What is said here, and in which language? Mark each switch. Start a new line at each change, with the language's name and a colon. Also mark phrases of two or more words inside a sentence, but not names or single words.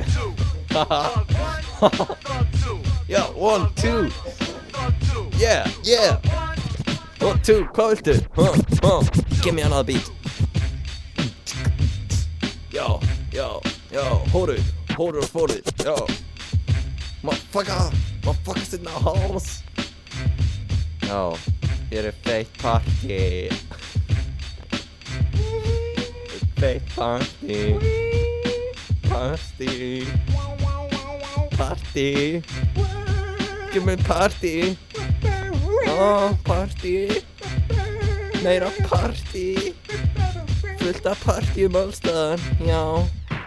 Icelandic: já, 1, 2, yeah, 1, 2, hvað viltu,
English: give me another beat,
Icelandic: já, hórur og spólur, já,
English: motherfuckers in the house,
Icelandic: já, hér er feitt party,
English: give me party,
Icelandic: meira party, fullt af party alls staðar, já.